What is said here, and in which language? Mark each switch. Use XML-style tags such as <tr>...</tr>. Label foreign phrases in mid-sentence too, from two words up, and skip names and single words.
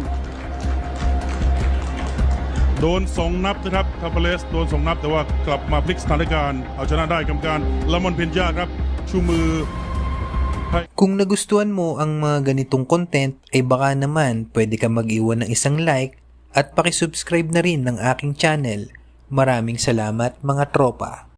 <th>โดน2 นับนะครับคาเบเลสโดน2 นับแต่ว่ากลับมาพลิกสถานการณ์เอาชนะได้กรรมการลามอนเพนญาครับชูมือ</th> <tl>Kung nagustuhan mo ang mga ganitong content ay baka naman pwede ka mag-iwan ng isang like at pakisubscribe na rin ng aking channel. Maraming salamat mga tropa.</tl>